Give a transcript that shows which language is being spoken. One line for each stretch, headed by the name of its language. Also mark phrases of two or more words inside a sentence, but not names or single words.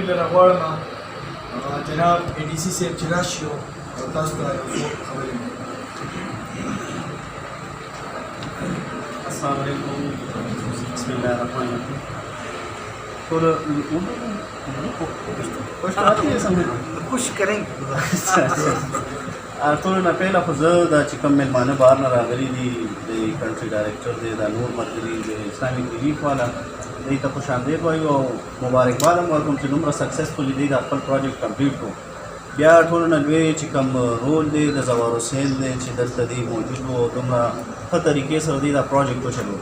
Pashto: غواړم جناب ADC صاحب چې راشي او تاسو ته یو څو خبرې وکړي.
Arabic: السلام علیکم. بسم الله الرحمن الرحیم.
Urdu: کچھ کریں گے
Pashto: ټولو نه پهله خو زه دا چې کوم میلمانه بهر نه راغلي دي د
English: country director
Pashto: دی دا نور ملګري د اسلامک ریلیف والا دوی ته خوش آمدید وایو او مبارکباد هم ورکوم چې دومره سکسسفولي دی دا خپل
English: project complete
Pashto: کړو. بیا ټولو نه لوی چې کوم رول دی د زوار حسین دی چې دلته دی موجود و دومره ښه طریقې سره دی دا پروجیکټ وچلولو.